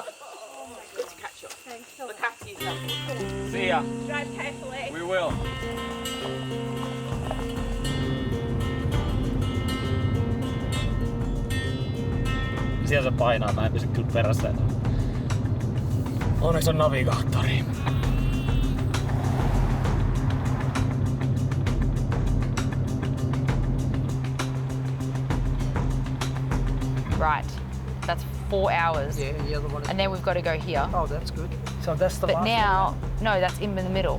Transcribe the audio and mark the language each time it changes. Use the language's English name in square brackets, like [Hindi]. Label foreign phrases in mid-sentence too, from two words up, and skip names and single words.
[English] Good to catch up. Thanks. Look after yourself. See ya. Drive carefully. We will. [Finnish] Siellä se painaa, mä en pysy kyllä perässä. Onneksi on navigaattori. [English] Right, that's 4 hours. Yeah, the other one is... And then we've got to go here. Oh, that's good. So that's the But last now, no, that's in the middle.